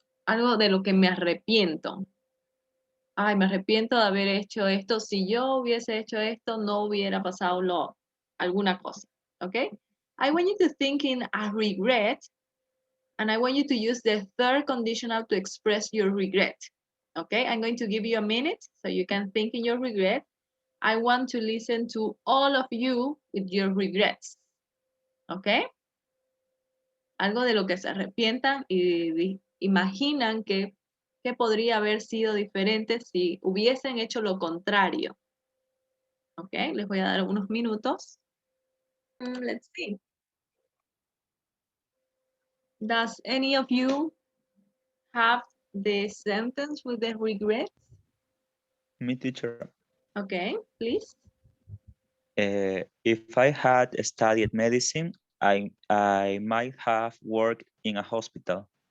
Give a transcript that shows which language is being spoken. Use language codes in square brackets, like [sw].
[es] Algo de lo que me arrepiento. Ay, me arrepiento de haber hecho esto. Si yo hubiese hecho esto, no hubiera pasado alguna cosa. ¿Ok? [en] I want you to think in a regret, and I want you to use the third conditional to express your regret. Okay? I'm going to give you a minute so you can think in your regret. I want to listen to all of you with your regrets. Okay? [es] Algo de lo que se arrepientan y imaginan que podría haber sido diferente si hubiesen hecho lo contrario. Ok, les voy a dar unos minutos. [en] Let's see. Does any of you have the sentence with the regrets? Me, teacher. Okay, please. If I had studied medicine, I might have worked in a hospital.